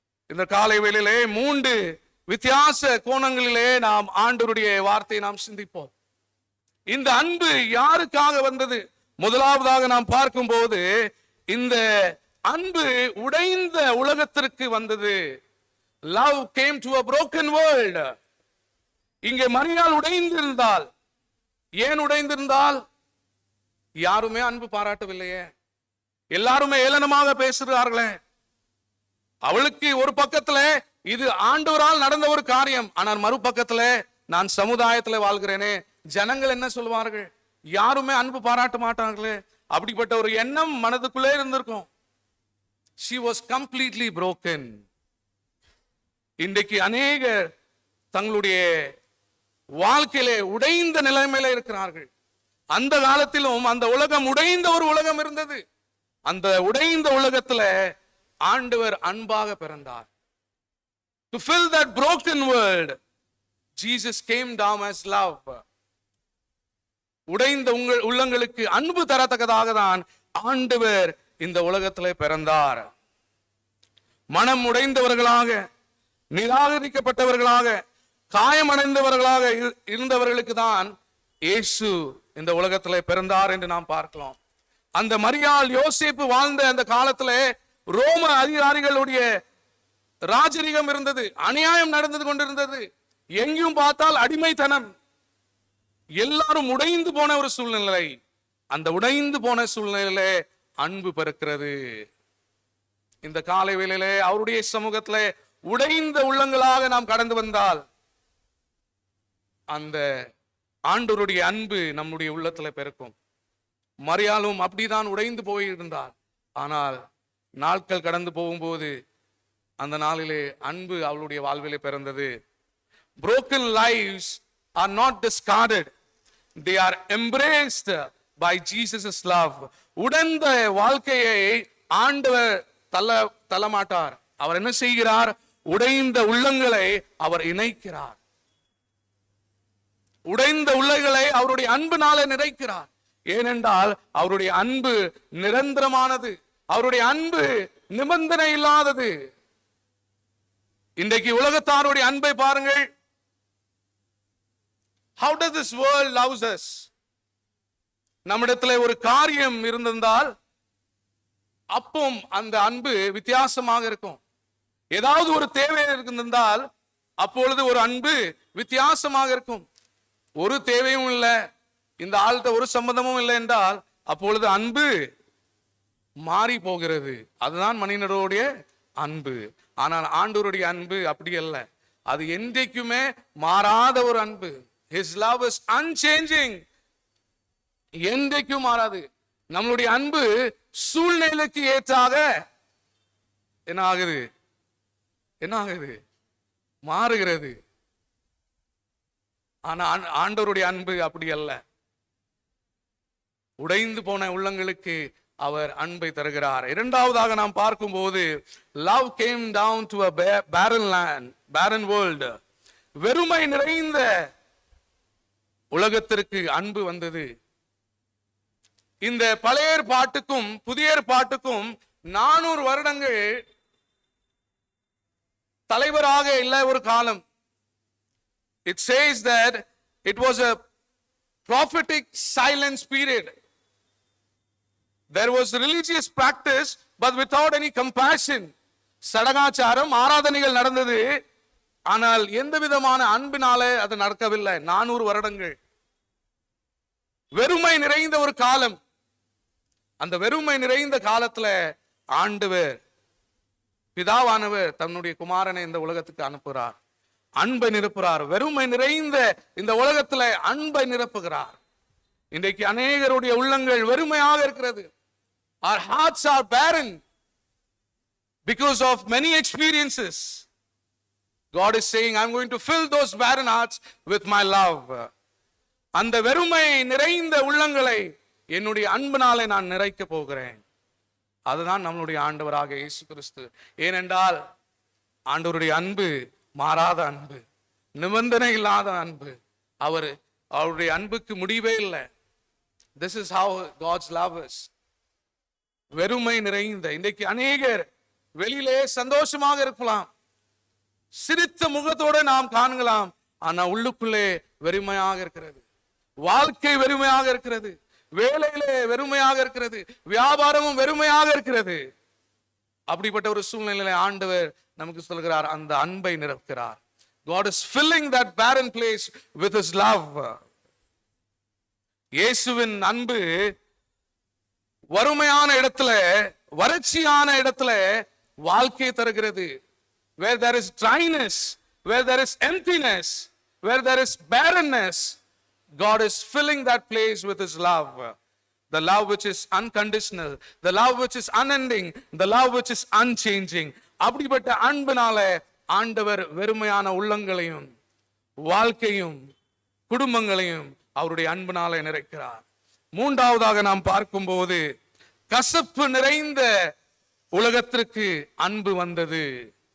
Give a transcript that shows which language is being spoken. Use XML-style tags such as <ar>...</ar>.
<ta>இந்த காலை வேளையிலே 3 வித்தியாச கோணங்களிலே நாம் ஆண்டவருடைய வார்த்தையை நாம் சிந்திப்போம். இந்த அன்பு யாருக்காக வந்தது? முதலாவதாக நாம் பார்க்கும் போது இந்த அன்பு உடைந்த உலகத்திற்கு வந்தது.</ta> <en>Love came to a broken world.</en> <ta>இங்கே மரியாள் உடைந்திருந்தால், ஏன் உடைந்திருந்தால்? யாருமே அன்பு பாராட்டவில்லையே, எல்லாருமே ஏளனமாக பேசுகிறார்களே. அவளுக்கு ஒரு பக்கத்துல இது ஆண்டவரால் நடந்த ஒரு காரியம், ஆனால் மறுபக்கத்துல நான் சமுதாயத்துல வாழ்கிறேனே, ஜனங்கள் என்ன சொல்வார்கள்? யாருமே அன்பு பாராட்ட மாட்டார்களே. அப்படிப்பட்ட ஒரு எண்ணம் மனதுக்குள்ளே இருந்திருக்கும்.</ta> <en>She was completely broken.</en> <ta>இன்றைக்கு அநேகர் தங்களுடைய வாழ்க்கையிலே உடைந்த நிலைமையில இருக்கிறார்கள். அந்த காலத்திலும் அந்த உலகம் உடைந்த ஒரு உலகம் இருந்தது. அந்த உடைந்த உலகத்துல ஆண்டவர் அன்பாக பிறந்தார்.</ta> <en>To fill that broken world, Jesus came down as love.</en> <ta>உடைந்த உங்கள் உள்ளங்களுக்கு அன்பு தரத்தக்கதாக தான் ஆண்டவர் இந்த உலகத்திலே பிறந்தார். மனம் உடைந்தவர்களாக, நிராகரிக்கப்பட்டவர்களாக, காயமடைந்தவர்களாக இருந்தவர்களுக்கு தான் இயேசு இந்த உலகத்திலே பிறந்தார் என்று நாம் பார்க்கலாம். அந்த மரியாள் யோசேப்பு வாழ்ந்த அந்த காலத்திலே ரோம அதிகாரிகளுடைய ராஜரிகம் இருந்தது. அநியாயம் நடந்து கொண்டிருந்தது. எங்கேயும் பார்த்தால் அடிமைத்தனம். எல்லாரும் உடைந்து போன ஒரு சூழ்நிலை. அந்த உடைந்து போன சூழ்நிலையிலே அன்பு பிறக்கிறது. இந்த காலை வேளையிலே அவருடைய சமூகத்திலே உடைந்த உள்ளங்களாக நாம் கடந்து வந்தால் அந்த ஆண்டவருடைய அன்பு நம்முடைய உள்ளத்துல பிறக்கும். மரியாளும் அப்படிதான் உடைந்து போயிருந்தார். ஆனால் நாட்கள் கடந்து போகும்போது அந்த நாளிலே அன்பு அவளுடைய வாழ்விலே பிறந்தது.</ta> <en>Broken lives are not discarded, they are embraced by Jesus' love.</en> <ta>உடைந்த வாழ்க்கையை ஆண்டவர் தள்ளமாட்டார். அவர் என்ன செய்கிறார்? உடைந்த உள்ளங்களை அவர் இணைக்கிறார். உடைந்த உள்ளங்களை அவருடைய அன்புனாலே நிறைக்கிறார். ஏனென்றால் அவருடைய அன்பு நிரந்தரமானது. அவருடைய அன்பு நிபந்தனை இல்லாதது. இன்றைக்கு உலகத்தாருடைய அன்பை பாருங்கள்.</ta> <en>How does this world loves us?</en> <ta>நம்மிடத்தில் ஒரு காரியம் இருந்திருந்தால் அப்பவும் அந்த அன்பு வித்தியாசமாக இருக்கும். ஏதாவது ஒரு தேவை இருந்திருந்தால் அப்பொழுது ஒரு அன்பு வித்தியாசமாக இருக்கும். ஒரு தேவையும் இல்லை, இந்த ஆள்கிட்ட ஒரு சம்பந்தமும் இல்லை என்றால் அப்பொழுது அன்பு மாறி போகிறது. அதுதான் மனிதனுடைய அன்பு. ஆனால் ஆண்டவருடைய அன்பு அப்படி அல்ல. அது என்றைக்குமே மாறாத ஒரு அன்பு.</ta> <en>His love is unchanging.</en> <ta>என்றைக்கும் மாறாது. நம்மளுடைய அன்பு சூழ்நிலைக்கு ஏற்றாக என்ன ஆகுது? என்ன ஆகுது? மாறுகிறது. ஆனா ஆண்டவருடைய அன்பு அப்படி அல்ல. உடைந்து போன உள்ளங்களுக்கு அவர் அன்பை தருகிறார். இரண்டாவதாக நாம் பார்க்கும்போது,</ta> <en>love came down to a barren land, barren world.</en> <ta>வெறுமை நிறைந்த உலகத்திற்கு அன்பு வந்தது. இந்த பழைய ஏற்பாட்டுக்கும் புதிய ஏற்பாட்டுக்கும் 400 வருடங்கள் தலைவராக இல்லை ஒரு காலம்.</ta> <en>It says that it was a prophetic silence period. There was religious practice but without any compassion.</en> <ta>சடங்காச்சாரம், ஆராதனைகள் நடந்தது, ஆனால் எந்த விதமான அன்பினாலே அது நடக்கவில்லை. 400 வருடங்கள் வெறுமை நிறைந்த ஒரு காலம். அந்த வெறுமை நிறைந்த காலத்துல ஆண்டவர் பிதாவானவர் தன்னுடைய குமாரனை இந்த உலகத்துக்கு அனுப்புகிறார். அன்பை நிரப்புகிறார். வெறுமை நிறைந்த இந்த உலகத்துல அன்பை நிரப்புகிறார். இன்றைக்கு அநேகருடைய உள்ளங்கள் வெறுமையாக இருக்கிறது.</ta> <en>Our hearts are barren because of many experiences. God is saying, I'm going to fill those barren hearts with my love.</en> <ta>அந்த வெறுமை நிறைந்த உள்ளங்களை என்னுடைய அன்பினாலே நான் நிறைக்க போகிறேன். அதுதான் நம்மளுடைய ஆண்டவராக இயேசு கிறிஸ்து. ஏனென்றால் ஆண்டவருடைய அன்பு மாறாத அன்பு, நிபந்தனை இல்லாத அன்பு. அவருடைய அன்புக்கு முடிவே இல்லை.</ta> <en>This is how God's love is.</en> <ta>வெறுமை நிறைந்த இன்றைக்கு அநேகர் வெளியிலே சந்தோஷமாக இருக்கலாம், சிரித்த முகத்தோடு நாம் காணலாம், ஆனா உள்ளுக்குள்ளே வெறுமையாக இருக்கிறது. வாழ்க்கை வெறுமையாக இருக்கிறது, வேலையிலே வெறுமையாக இருக்கிறது, வியாபாரமும் வெறுமையாக இருக்கிறது. அப்படிப்பட்ட ஒரு சூழ்நிலையில ஆண்டவர் நமக்கு சொல்கிறார், அந்த அன்பை நிரப்புகிறார்.</ta> <en>God is filling that barren place with his love.</en> <ta>இயேசுவின் அன்பு வறுமையான இடத்துல, வறட்சியான இடத்துல வாழ்க்கை தருகிறது.</ta> <en>Where there is dryness, where there is emptiness, where there is barrenness, God is filling that place with his love. The love which is unconditional, the love which is unending, the love which is unchanging.</en> <ta>அப்படிப்பட்ட அன்பினால ஆண்டவர் வெறுமையான உள்ளங்களையும் வாழ்க்கையும் குடும்பங்களையும் அவருடைய அன்பினால நிறைக்கிறார். மூன்றாவதாக நாம் பார்க்கும்போது, கசப்பு நிறைந்த உலகத்திற்கு அன்பு வந்தது.</ta>